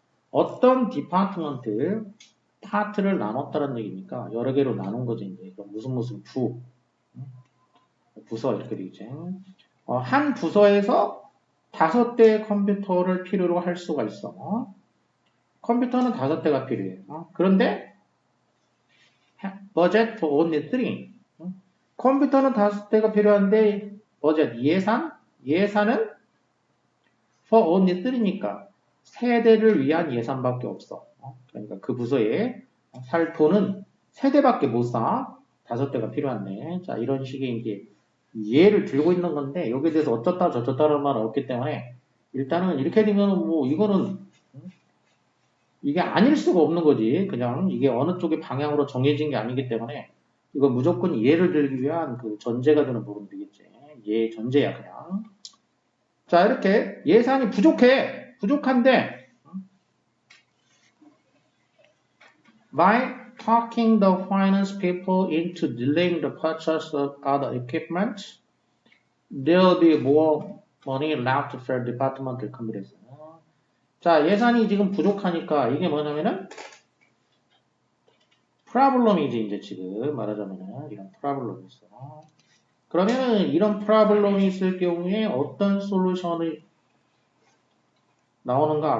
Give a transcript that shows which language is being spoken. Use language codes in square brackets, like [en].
[ko] 어떤 디파트먼트 파트를 나눴다는 얘기니까 여러 개로 나눈 거지. 이제 무슨 부서 이렇게 되겠지. 한 부서에서 5대의 컴퓨터를 필요로 할 수가 있어. 컴퓨터는 5대가 필요해. 그런데 [en] budget for only 3. [ko] 컴퓨터는 5대가 필요한데 budget 예산은 [en] for only 3 [ko] 니까 3대를 위한 예산밖에 없어. 그러니까 그 부서에 살 돈은 3대밖에 못 사. 5대가 필요한데. 자, 이런 식의 이제 예를 들고 있는 건데 여기에 대해서 어쩌다 저쩌다라는 말은 없기 때문에 일단은 이렇게 되면 뭐 이거는 이게 아닐 수가 없는 거지. 그냥 이게 어느 쪽의 방향으로 정해진 게 아니기 때문에 이거 무조건 예를 들기 위한 그 전제가 되는 부분이 되겠지. 예, 전제야 그냥. 자, 이렇게 예산이 부족한데 [en] by talking the finance people into delaying the purchase of other equipment, there will be more money left for departmental computers. [ko] 자, 예산이 지금 부족하니까 이게 뭐냐면은 problem이지 이제 지금 말하자면은 이런 problem이 있어. 그러면 이런 프로블럼이 있을 경우에 어떤 솔루션이 나오는가?